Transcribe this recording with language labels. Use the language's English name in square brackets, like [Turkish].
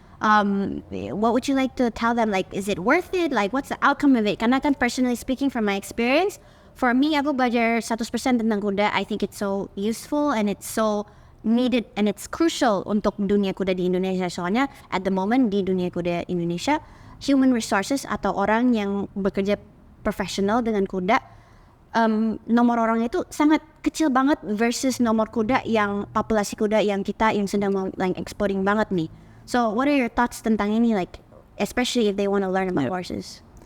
[English] What would you like to tell them? Like, is it worth it? Like, what's the outcome of it? [Indonesian] Karena kan [English] personally speaking from my experience, for me, [Indonesian] aku belajar 100% tentang kuda. [English] I think it's so useful and it's so needed and it's crucial [Indonesian] untuk dunia kuda di Indonesia. Soalnya [English] at the moment [Indonesian] di dunia kuda Indonesia, [English] human resources [Indonesian] atau orang yang bekerja profesional dengan kuda, nomor orang itu sangat kecil banget versus nomor kuda yang populasi kuda yang kita yang sedang mau [English] like exporting [Indonesian] banget nih. [English] So, what are your thoughts [Indonesian] tentang ini, [English] like, especially if they want to learn about horses?